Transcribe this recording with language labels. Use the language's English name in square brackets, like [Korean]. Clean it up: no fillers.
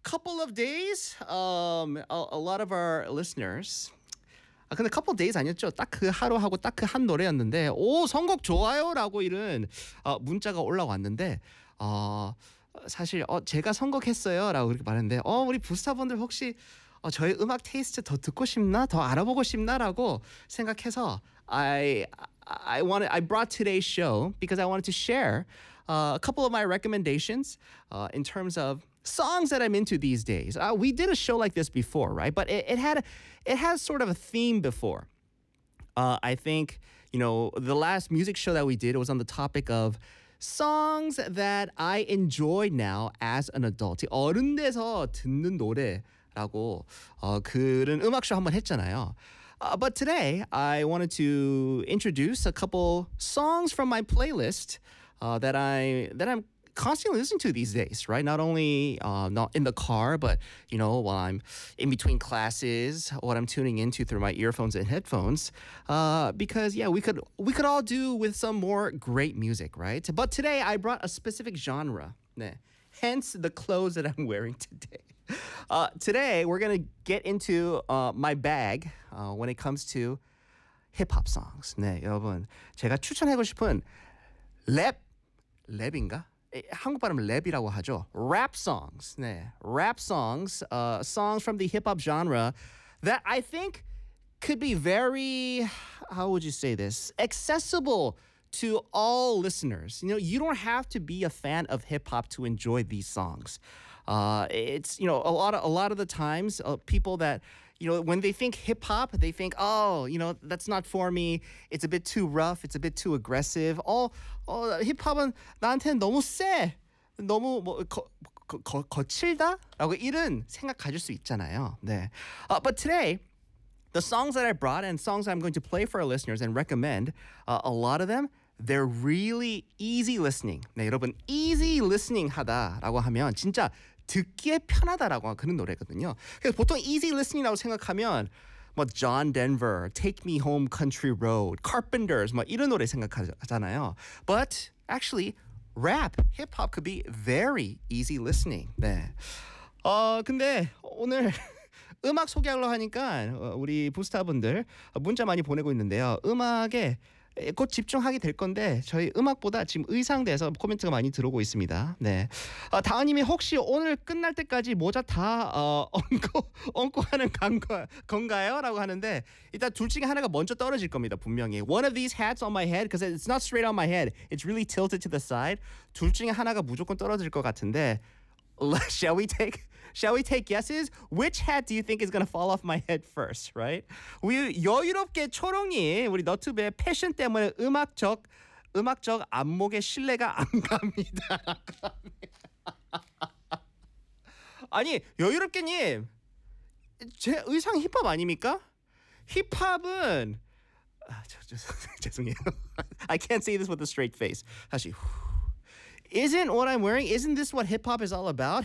[English] couple of days, a lot of our listeners. [Korean] 아, 근데 couple days 아니었죠? 딱 그 하루하고 딱 그 한 노래였는데, 오, 선곡 좋아요! 라고 이런 문자가 올라왔는데, 사실, 제가 선곡했어요. 라고 이렇게 말했는데, 우리 부스타분들 혹시 저의 음악 테이스트 더 듣고 싶나? 더 알아보고 싶나? 라고 생각해서, [English] I brought today's show because I wanted to share a couple of my recommendations in terms of songs that I'm into these days. We did a show like this before, right? But it has sort of a theme before. I think, you know, the last music show that we did was on the topic of songs that I enjoy now as an adult. [Korean] 어른 돼서 듣는 노래라고 그런 음악쇼 한번 했잖아요. [English] But today, I wanted to introduce a couple songs from my playlist that I'm constantly listening to these days, right? Not only not in the car, but, you know, while I'm in between classes, what I'm tuning into through my earphones and headphones. Because, yeah, we could all do with some more great music, right? But today, I brought a specific genre, 네. Hence the clothes that I'm wearing today. Today, we're going to get into my bag when it comes to hip-hop songs. [Korean] 네, 여러분, 제가 추천하고 싶은 랩인가? 한국 발음 랩이라고 하죠. [English] Rap songs. 네, rap songs. Songs from the hip-hop genre that I think could be very, how would you say this, accessible to all listeners. You know, you don't have to be a fan of hip-hop to enjoy these songs. It's, you know, a lot of the times people that, you know, when they think hip hop, they think, oh, you know, that's not for me. It's a bit too rough. It's a bit too aggressive. Oh, hip hop은 [Korean] 나한테 너무 세. 너무 거칠다? 라고 이런 생각 가질 수 있잖아요. 네. [English] But today, the songs that I brought and songs I'm going to play for our listeners and recommend, a lot of them, they're really easy listening. [Korean] 네, 여러분, easy listening 하다라고 하면 진짜 듣기에 편하다라고 하는 그런 노래거든요. 그래서 보통 easy listening이라고 생각하면 뭐 John Denver, Take Me Home Country Road, Carpenters 뭐 이런 노래 생각하잖아요. [English] But actually, rap, hip-hop could be very easy listening. [Korean] 네. 근데 오늘 음악 소개하려고 하니까 우리 부스타분들 문자 많이 보내고 있는데요. 음악에 곧 집중하게 될 건데 저희 음악보다 지금 의상 대해서 코멘트가 많이 들어오고 있습니다. 네, 다은님이 혹시 오늘 끝날 때까지 모자 다 얹고 하는 건가요? 라고 하는데 일단 둘 중에 하나가 먼저 떨어질 겁니다. 분명히 [English] One of these hats on my head because it's not straight on my head. It's really tilted to the side. [Korean] 둘 중에 하나가 무조건 떨어질 것 같은데 [English] Shall we take guesses? Which hat do you think is going to fall off my head first, right? [Korean] 우리 여유롭게 초롱이 우리 너튜브의 패션 때문에 음악적 안목에 신뢰가 안 갑니다. 아니, 여유롭게님, 제 의상 힙합 아닙니까? 힙합은... 죄송해요. [English] I can't say this with a straight face. [Korean] 다시... [English] Isn't what I'm wearing, isn't this what hip-hop is all about?